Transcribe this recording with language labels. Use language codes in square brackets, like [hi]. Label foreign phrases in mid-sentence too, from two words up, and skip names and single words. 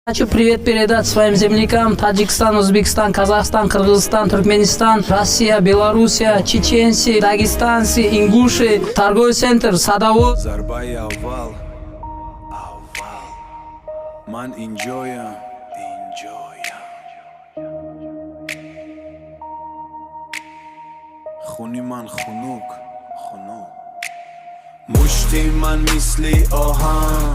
[ru] Хочу привет передать своим землякам: Таджикистан, Узбекистан, Казахстан, Кыргызстан, Туркменистан, Россия, Белоруссия, чеченцы, дагестанцы, ингуши, торговый центр, садовод. [tg] Зарбай аввал. Ман инҷоям. Хуни ман хунук. Мушти ман мисли оҳан.